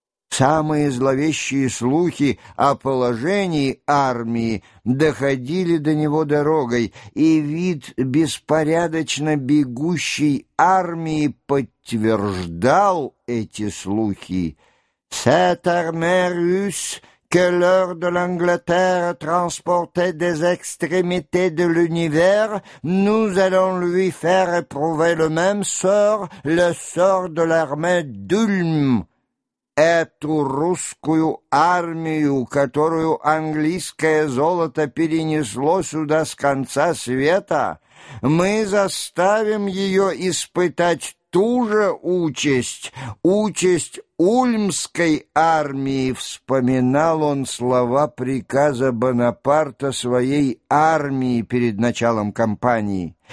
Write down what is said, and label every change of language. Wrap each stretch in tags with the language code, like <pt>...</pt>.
<ru>Самые зловещие слухи о положении армии доходили до него дорогой, и вид беспорядочно бегущей армии подтверждал эти слухи.</ru> <fr>«Cette armée russe, que l'heure de l'Angleterre transportait des extrémités de l'univers, nous allons lui faire éprouver le même sort, le sort de l'armée d'Ulm».</fr> <ru>Эту русскую армию, которую английское золото перенесло сюда с конца света, мы заставим ее испытать ту же участь, участь ульмской армии, вспоминал он слова приказа Бонапарта своей армии перед началом кампании.</ru>